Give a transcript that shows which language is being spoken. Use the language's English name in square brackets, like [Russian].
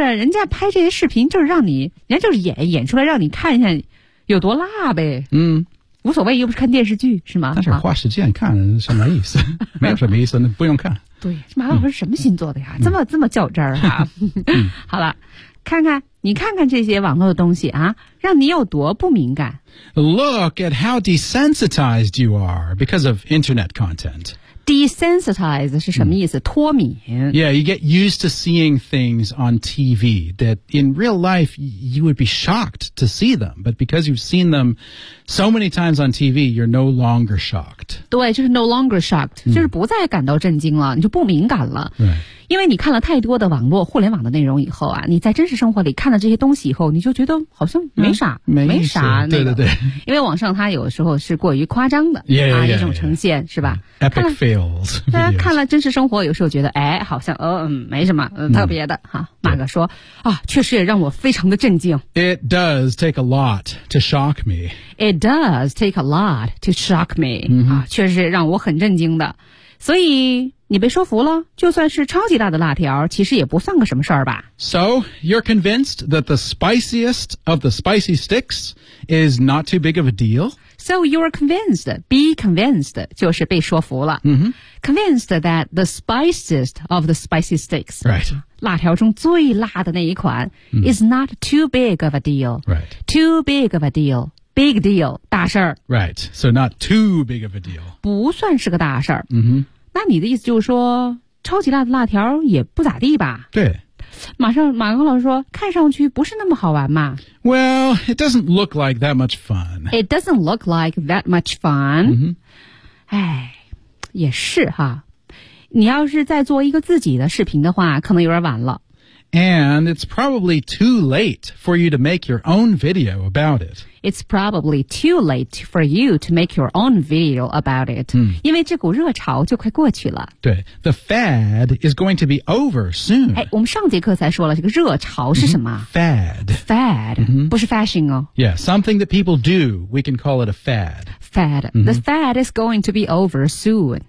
[Chinese] 人家拍这些视频就是让你，人家就是演出来让你看一下有多辣呗。嗯、mm.。无所谓，又不是看电视剧，是吗？但是花时间看什么意思？没有什么意思，那不用看。对，马老师什么星座的呀？嗯、这么较真儿哈。好了，看看你看看这些网络的东西啊，让你有多不敏感。 [English] Look at how desensitized you are because of internet content. [Chinese] Desensitized 是什么意思？嗯、脱敏。 [English] Yeah, you get used to seeing things on TV that in real life you would be shocked to see them, but because you've seen them so many times on TV, you're no longer shocked. [Chinese] 对，就是 [English] no longer shocked,、 [Chinese] 嗯、就是不再感到震惊了，你就不敏感了。对、right.。因为你看了太多的网络互联网的内容以后啊，你在真实生活里看了这些东西以后，你就觉得好像没啥、嗯、没啥、对对对，因为网上它有时候是过于夸张的 [English] yeah, yeah, yeah, [Chinese] 啊，一种呈现 yeah, yeah. 是吧 [English] Epic fails [Chinese] 大家看了真实生活有时候觉得哎，好像没什么、特别的哈、马哥说啊，确实也让我非常的震惊 [English] It does take a lot to shock me It does take a lot to shock me、 mm-hmm. [Chinese] 啊，确实让我很震惊的所以你被说服了，就算是超级大的辣条，其实也不算个什么事儿吧。 [English] So, you're convinced that the spiciest of the spicy sticks is not too big of a deal? So, you're convinced, be convinced, [Chinese] 就是被说服了。 [English] Mm-hmm. Convinced that the spiciest of the spicy sticks, right. [Chinese] 辣条中最辣的那一款、mm-hmm. [English] is not too big of a deal. Right. Too big of a deal. Big deal, 大事儿。 Right, so not too big of a deal. [Chinese] 不算是个大事儿。嗯哼。那你的意思就是说，超级辣的辣条也不咋地吧？对。马克老师说，看上去不是那么好玩嘛。 [English] Well, it doesn't look like that much fun. It doesn't look like that much fun. 哎、 [Chinese] 嗯，也是哈。你要是再做一个自己的视频的话，可能有点晚了。 [English] And it's probably too late for you to make your own video about it. It's probably too late for you to make your own video about it.、 [Chinese] 嗯、因为这股热潮就快过去了。 [English] 对 The fad is going to be over soon. [Chinese] 哎，我们上节课才说了这个热潮是什么、 [English] 嗯、Fad. Fad.、 [Chinese] 嗯、不是 fashion 哦。 [English] Yeah, something that people do, we can call it a fad. Fad.、 [Chinese] 嗯、 [English] The fad is going to be over soon.